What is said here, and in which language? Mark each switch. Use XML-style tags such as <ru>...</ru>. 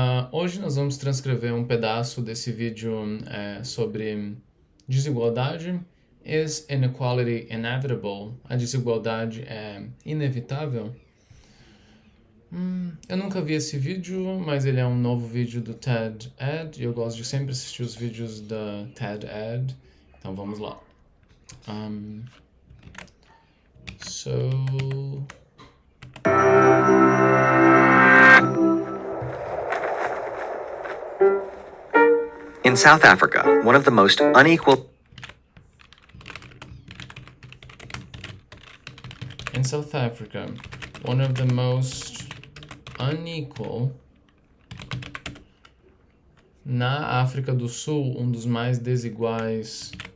<pt>Hoje nós vamos transcrever um pedaço desse vídeo sobre desigualdade.</pt> <en>Is inequality inevitable?</en> <pt>A desigualdade é inevitável? Eu nunca vi esse vídeo, mas ele é um novo vídeo do TED Ed e eu gosto de sempre assistir os vídeos da TED Ed. Então vamos lá. Um, so</pt> <en>In South Africa, one of the most unequal In South Africa, one of the most unequal.</en> <pt>Na África do Sul, um dos mais desiguais</pt>